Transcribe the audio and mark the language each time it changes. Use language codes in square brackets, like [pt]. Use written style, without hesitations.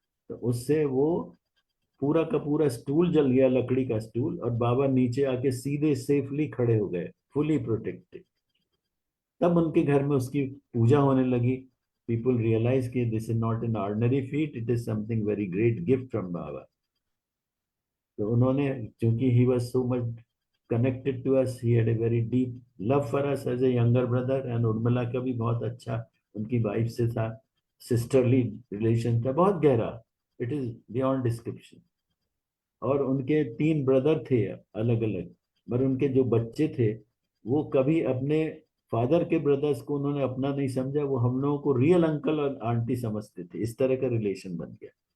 [hi] तो उससे वो पूरा का पूरा स्टूल जल गया, लकड़ी का स्टूल, और बाबा नीचे आके सीधे सेफली खड़े हो गए, [en] Fully protected. [hi] तब उनके घर में उसकी पूजा होने लगी. [en] People realise कि this is not an ordinary feat, it is something very great gift from बाबा. [hi] तो उन्होंने, क्योंकि [en] he was so much connected to us, he had a very deep love for us as a younger brother, and [hi] Urmila का भी बहुत अच्छा उनकी wife से था, सिस्टरली रिलेशन था, बहुत गहरा, [en] It is beyond description. [hi] और उनके 3 ब्रदर थे अलग अलग, पर उनके जो बच्चे थे वो कभी अपने फादर के ब्रदर्स को उन्होंने अपना नहीं समझा, वो हम लोगों को रियल अंकल और आंटी समझते थे, इस तरह का रिलेशन बन गया।